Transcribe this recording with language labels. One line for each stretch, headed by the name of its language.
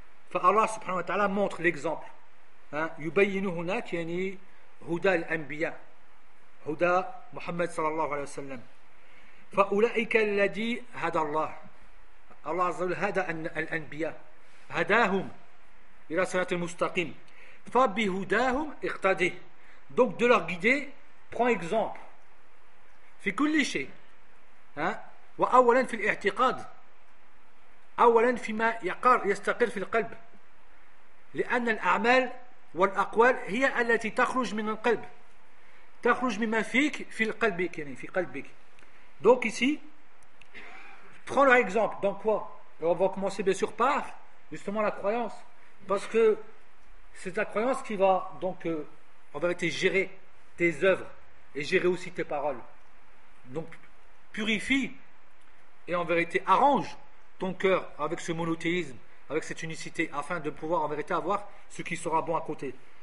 Arabic: فالله سبحانه وتعالى
French: montre l'exemple, hein,
Arabic: يبين هناك يعني هدى الأنبياء هدى محمد صلى الله عليه وسلم فأولئك الذي هدى الله. الله عز وجل هدى الأنبياء هداهم إلى صراط المستقيم فبهداهم اقتده.
French: Donc de leur guider prend exemple.
Arabic: في كل شيء وأولا في الاعتقاد أولا فيما يقر يستقر في القلب لأن الأعمال والأقوال هي التي تخرج من القلب، تخرج مما فيك في قلبك، يعني في قلبك.
French: Donc ici, prends leur exemple. Dans quoi? Et on va commencer bien sûr par justement la croyance, parce que c'est ta croyance qui va donc en vérité gérer tes œuvres et gérer aussi tes paroles. Donc purifie et en vérité arrange ton cœur avec ce monothéisme, avec cette unicité, afin de pouvoir en vérité avoir ce qui sera bon à côté.